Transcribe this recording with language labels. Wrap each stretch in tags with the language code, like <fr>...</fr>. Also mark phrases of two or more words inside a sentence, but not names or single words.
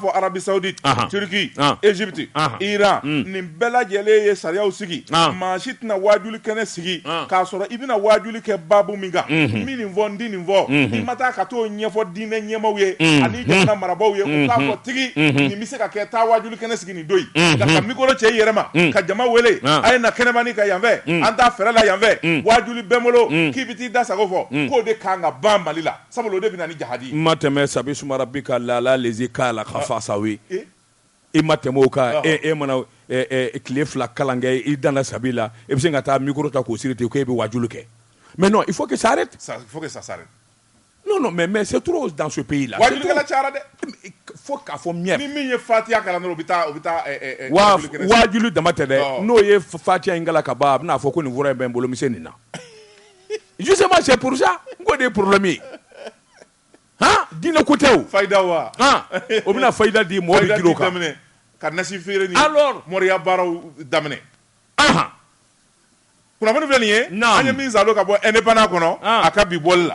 <bm>fɔ Arabi Saoudite Turki Egypte Iran nin bɛɛ lajɛlen ye sariyaw sigi maa si tɛna wajuli kɛnɛ sigi k'a sɔrɔ i bɛna wajuli kɛ babu min kan min nin fɔ n di nin fɔ i ma taa ka t'o ɲɛfɔ diinɛ ɲɛmaaw ye ani jamana marabaaw ye u k'a fɔ tigi nin bɛ se ka kɛ taa wajuli kɛnɛ sigi nin don yen ka mikoro cɛ i yɛrɛ ma ka jama wele a ye na kɛnɛmani ka yan fɛ an t'a fɛrɛ la yan fɛ wajuli bɛɛ bolo k'i bɛ t'i da sago fɔ k'o de kan ka ban Mali la sabula o de bɛ na ni jahadi ma tɛmɛ sabi sumara bi ka lala lezi k'a la ka fa sawe i ma tɛmɛ o kan e mana tile 2 kalan kɛ i danna sabi la i bɛ se ka taa mikoro ta k'o siri ten ko e bɛ wajuli kɛ</bm> <fr>mais non il faut que ça arrête non mais c'est trop dans ce pays là</fr> <bm>wajulikɛla cayara dɛ fo k'a fɔ miɲɛ ni min ye fatiya kalan dɔrɔn o bɛ taa wajuli dama tɛ dɛ n'o ye fatiya in kalan ka ban a bɛna fɔ ko nin fura in bɛ n bolo n bɛ se nin na</bm> <fr>justement c'est pour ça</fr> <bm>n ko de ye problème ye diinɛ ko tɛ o fayida wa o bɛna fayida di mɔgɔ bɛ girin o kan ka nasi feere ni alors mɔriya baaraw daminɛ kunnafoni filɛ nin ye an ye min salo ka bɔ indépendant kɔnɔ a ka bi bɔli la</bm>